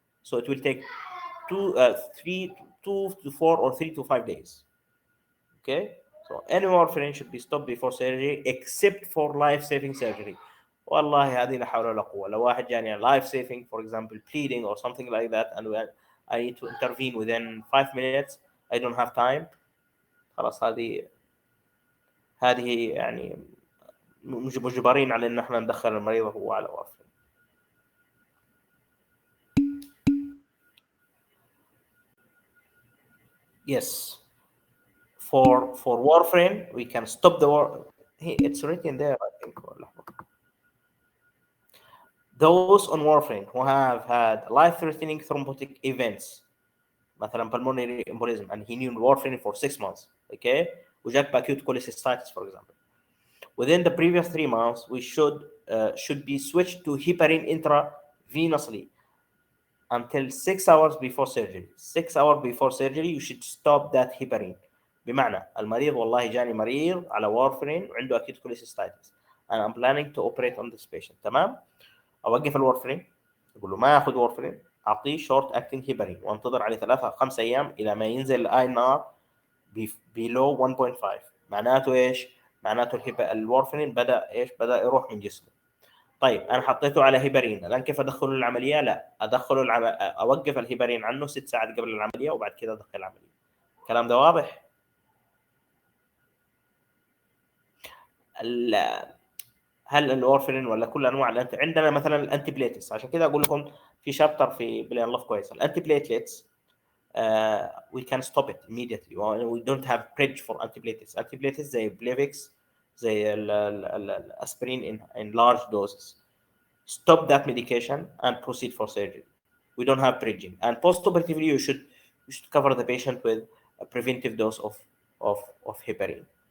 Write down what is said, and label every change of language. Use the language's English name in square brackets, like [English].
[English] So it will take 2 to 4 or 3 to 5 days. Okay, so any warfarin should be stopped before surgery except for life-saving surgery. [Arabic] والله هذه لا حول ولا قوة. لو واحد جاني [English] life saving for example bleeding or something like that and I need to intervene within 5 minutes, I don't have time. [Arabic] خلاص هذه يعني مجبرين على ان احنا ندخل المريض وهو على وارفرين. [English] Yes, for warfarin we can stop the war. It's written there I think. Those on warfarin who have had life-threatening thrombotic events مثلا pulmonary embolism and he knew warfarin for 6 months, okay, [Arabic] وجاك [English] acute cholecystitis for example, within the previous 3 months we should be switched to heparin intravenously until 6 hours before surgery. 6 hours before surgery you should stop that heparin. [Arabic] بمعنى المريض والله جاني مريض على وارفرين وعنده [English] acute cholecystitis and I'm planning to operate on this patient. [Arabic] تمام، اوقف الورفرين، اقول له ما ياخذ وورفرين، اعطيه شورت اكتنج هيبرين وانتظر عليه 3 أو 5 ايام الى ما ينزل الاي ان ار بيلو 1.5. معناته ايش؟ معناته الورفرين بدا ايش؟ بدا يروح من جسمه. طيب انا حطيته على هيبرين، الان كيف ادخله العمليه؟ لا، ادخله اوقف الهيبرين عنه 6 ساعات قبل العمليه وبعد كده ادخل العمليه. الكلام ده واضح؟ هل الورفرين ولا كل انواع عندنا مثلا الانتي بليتس. عشان كده اقول لكم في شابتر في بلين لوف كويس الانتي بليتلتس. [English] we can stop it immediately. We don't have bridge for antiplatelets. Antiplatelets [Arabic] زي بليفكس زي الاسبرين [English] in large doses. Stop that medication and proceed for surgery. We don't have bridging. And post-operatively, you should cover the patient with a preventive dose of heparin.